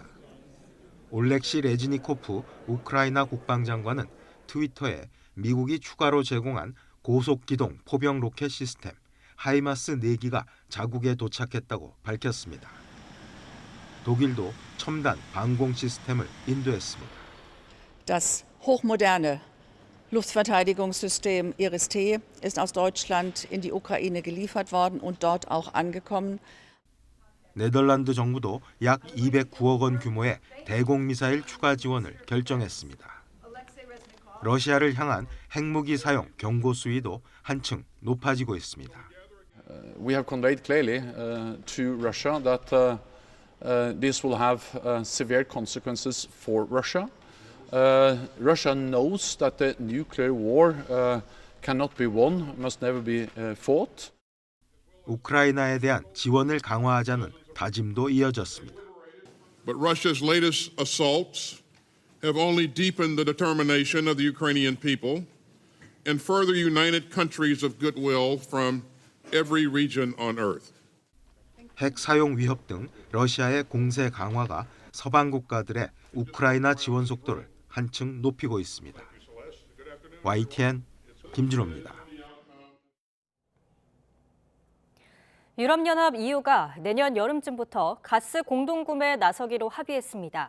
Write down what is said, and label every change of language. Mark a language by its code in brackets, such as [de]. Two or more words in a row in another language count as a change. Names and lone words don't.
[ko] 올렉시 레즈니코프 우크라이나 국방장관은 트위터에 미국이 추가로 제공한 고속기동 포병 로켓 시스템 하이마스 4기가 자국에 도착했다고 밝혔습니다. 독일도 첨단 방공 시스템을 인도했습니다. [de] Das hochmoderne Luftverteidigungssystem Iris-T ist aus Deutschland in die Ukraine geliefert worden und dort auch angekommen. [ko] 네덜란드 정부도 약 209억 원 규모의 대공 미사일 추가 지원을 결정했습니다. 러시아를 향한 핵무기 사용 경고 수위도 한층 높아지고 있습니다. [en] We have conveyed clearly to Russia that this will have severe consequences for Russia. Russia knows that the nuclear war cannot be won, must never be fought. [ko] 우크라이나에 대한 지원을 강화하자는 다짐도 이어졌습니다. [en] But Russia's latest assaults have only deepened the determination of the Ukrainian people and further united countries of goodwill from every region on earth. [ko] 핵 사용 위협 등 러시아의 공세 강화가 서방 국가들의 우크라이나 지원 속도를 한층 높이고 있습니다. YTN 김준호입니다. 유럽연합 EU가 내년 여름쯤부터 가스 공동구매에 나서기로 합의했습니다.